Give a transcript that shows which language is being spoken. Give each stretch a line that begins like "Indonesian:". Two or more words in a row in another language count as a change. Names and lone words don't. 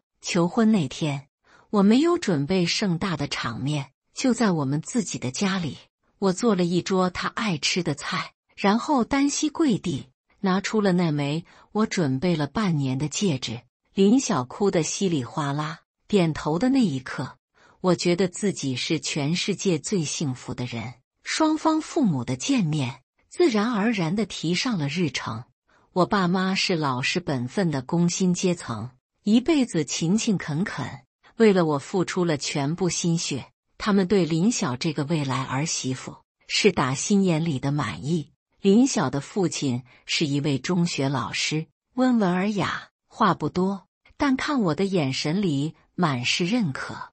Chinese: 求婚那天，我沒有準備盛大的場面，就在我們自己的家裡，我做了一桌他愛吃的菜，然後單膝跪地，拿出了那枚我準備了半年的戒指。林曉哭得稀里嘩啦，點頭的那一刻，我覺得自己是全世界最幸福的人。雙方父母的見面自然而然地提上了日程。我爸媽是老實本分的工薪階層，一輩子勤勤懇懇，為了我付出了全部心血。他們對林曉這個未來兒媳婦是打心眼裡的滿意。林曉的父親是一位中學老師，溫文爾雅，話不多，但看我的眼神裡滿是認可。